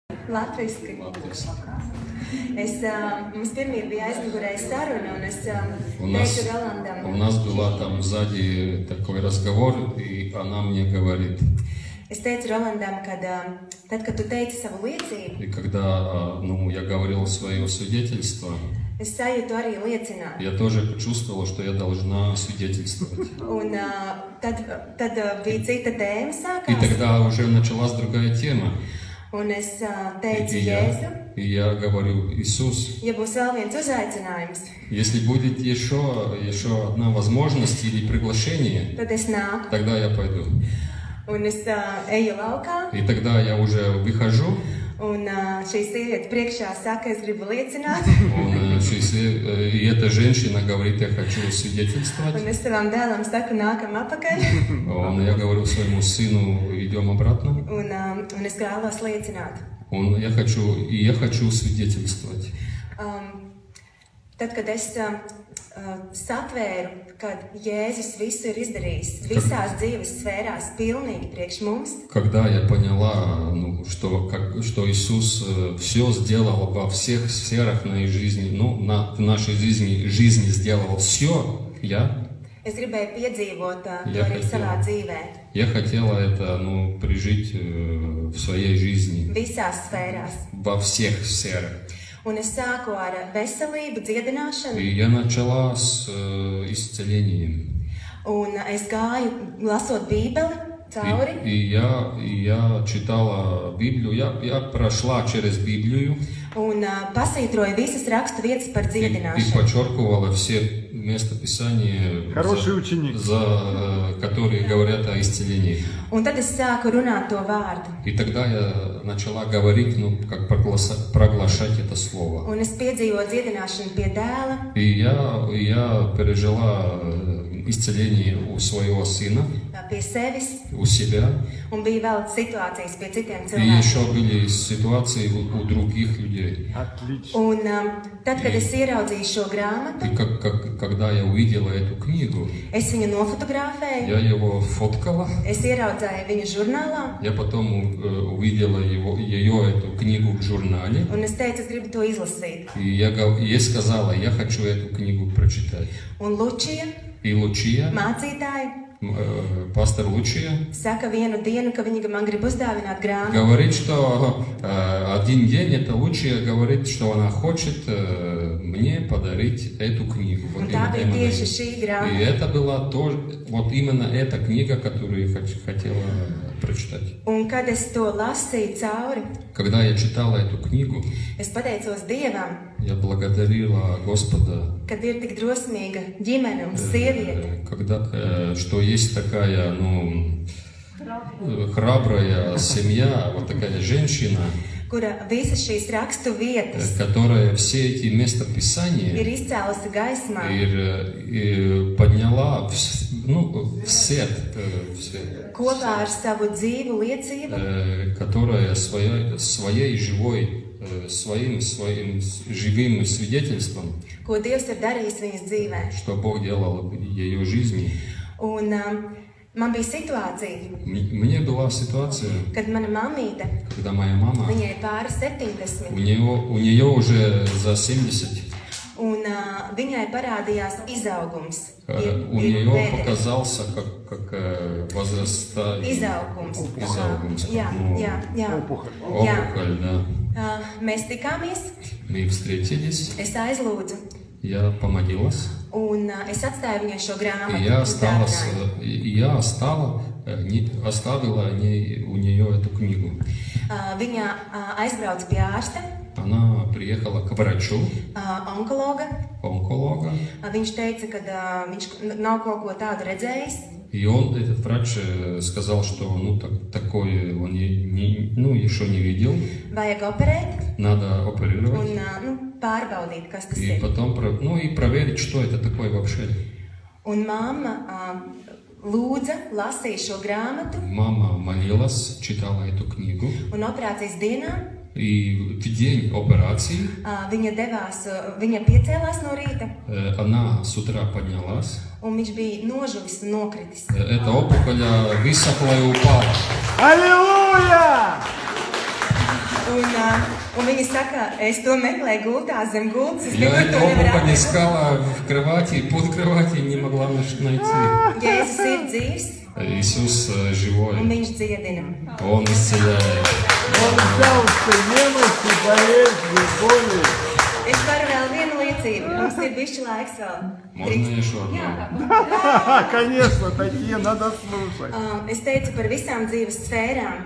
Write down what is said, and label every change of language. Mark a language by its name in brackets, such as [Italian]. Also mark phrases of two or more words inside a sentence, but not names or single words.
[Latvian] Latviski. Mums pirmie bija aizmugurē saruna, un es teicu Rolandam. [Russian] У нас была там сзади такой разговор, и она мне говорит. [Latvian] Es teicu Rolandam, kad tad, kad tu teici savu liecību. [Russian] И когда, я говорил свое свидетельство, [Latvian] es sajūtu arī liecināt. [Russian] Я тоже почувствовал, что я должна свидетельствовать. [Latvian] Un tad bija cita tēma sākās. [Russian] И тогда уже началась другая тема. [Latvian] Un es teicu Jēzu. [Russian] И я говорю, Иисус, [Latvian] ja būs vēl viens uzaicinājums, [Russian] если будет еще одна возможность или приглашение, [Latvian] tad es nāku. [Russian] Тогда я пойду. [Latvian] Un es eju laukā. [Russian] И тогда я уже выхожу. [Latvian] Un šī sieviete priekšā saka, es gribu liecināt. [Russian] И эта женщина говорит, я хочу свидетельствовать. [Latvian] Un es savam dēlam saku, nākam apakaļ. [Russian] Я говорю своему сыну, идем обратно. [Latvian] Un es vēlos liecināt. [Russian] Я хочу свидетельствовать. [Latvian] Tad, kad es satvēru, kad Jēzus visu ir izdarījis, visās dzīves sfērās, pilnīgi priekš mums. [Russian] Когда я поняла, что Иисус все сделал во всех сферах нашей жизни, в нашей жизни сделал все, [Latvian] Es gribēju piedzīvot to arī savā dzīvē. [Russian] Я хотела это, прижить в своей жизни. [Latvian] Visās sfērās. [Russian] Во всех сферах. [Latvian] Un es sāku ar veselību, dziedināšanu. [Russian] И я начала с исцелением. [Latvian] Un es gāju, lasot Bībeli, cauri. [Russian] И я читала Библию, я прошла через Библию. [Latvian] Un pasvītroju visas rakstu vietas par dziedināšanu. [Russian] И подчеркивала все местописания, которые говорят о исцелении. [Latvian] Un tad es sāku runāt to vārdu. [Russian] И тогда я начала говорить, как проглашать это слово. [Latvian] Un es piedzīvoju dziedināšanu pie dēla. [Russian] И я пережила исцеление у своего сына, [Latvian] pie sevis. [Russian] У себя. [Latvian] Un bija vēl situācijas pie citiem cilvēkiem. [Russian] И еще были ситуации у других людей. Отлично. [Latvian] Un tad, kad es ieraudzīju šo grāmatu, [Russian] и когда я увидела эту книгу, [Latvian] es viņu nofotografēju. [Russian] Я его фоткала. [Latvian] Es ieraudzīju viņu žurnālā. [Russian] Я потом увидела эту книгу в журнале. [Latvian] Un es teicu, es gribu to izlasīt. [Russian] И я сказала, я хочу эту книгу прочитать. [Latvian] Un Lučija, mācītāji, [Russian] пастор Лучия, [Latvian] saka vienu dienu, ka viņa man grib uzdāvināt grāmatu. [Russian] Говорит, что один день это Лучия говорит, что она хочет мне подарить эту книгу. И это была тоже, вот именно эта книга, которую я хотела прочитать. [Latvian] Un kad es to lasīju cauri, [Russian] когда я читала эту книгу, [Latvian] es pateicos Dievam, [Russian] я благодарила Господа, [Latvian] kad ir tik drosmīga ģimene un sieviete, [Russian] что есть такая, храбрая семья, вот такая женщина, [Latvian] kura visas šīs rakstu vietas, [Russian] которая все эти местописания [Latvian] ir izcēlusi gaismā, [Russian] ir подняла в свет, [Latvian] kopā ar savu dzīvu liecību, [Russian] которая своей живой, своим живым свидетельством, [Latvian] ko Dievs ir darījis viņas dzīvē. [Russian] Что Бог делал в ее жизни. [Latvian] Un man bija situācija, [Russian] Мне была ситуация, [Latvian] kad mana mamīte, [Russian] когда моя мама, [Latvian] viņai pāri 70, [Russian] у нее уже за 70, [Latvian] un viņai parādījās izaugums. [Russian] У нее показался как возраста [Latvian] izaugums. [Russian] Опухоль, да. [Latvian] Mēs tikāmies. [Russian] Мы встретились. [Latvian] Es aizlūdzu. [Russian] Я помолилась. [Latvian] Un es atstāju viņai šo grāmatu. [Russian] И я оставила у нее эту книгу. [Latvian] Viņa aizbrauca pie ārsta. [Russian] Она приехала к врачу. Онколога. [Latvian] Viņš teica, ka viņš nav kaut ko tādu redzējis. [Russian] И этот врач сказал, что такое он еще не видел. [Latvian] Vajag operēt. [Russian] Надо оперировать. [Latvian] Un pārbaudīt, kas tas ir. [Russian] И потом и проверить, что это такое вообще. [Latvian] Un mamma lūdza, lasīja šo grāmatu. [Russian] Мама молилась, читала эту книгу. [Latvian] Un operācijas dienā. [Russian] И в день операции [Latvian] viņa piecēlās no rīta. [Russian] Она с утра поднялась. [Latvian] Un viņš bija nožuvis un nokritis. [Russian] Эта опухоль высохла и упала. Аллилуйя! [Latvian] Un viņi saka, es to meklēju gultā zem gultas. [Russian] Я эту обувь искала в кровати, под кровати, не могла найти. [Latvian] Jēzus ir dzīvs. [Russian] Иисус живой. [Latvian] Un viņš dziedina. [Russian] Он исцеляет. Он взял все немощи, болезни, боли. [Latvian] Es varu vēl vienu liecību. Mums ir bišķi laiks vēl. [Russian] Можно еще одну? Конечно, такие надо слушать. [Latvian] Es teicu par visām dzīves sfērām.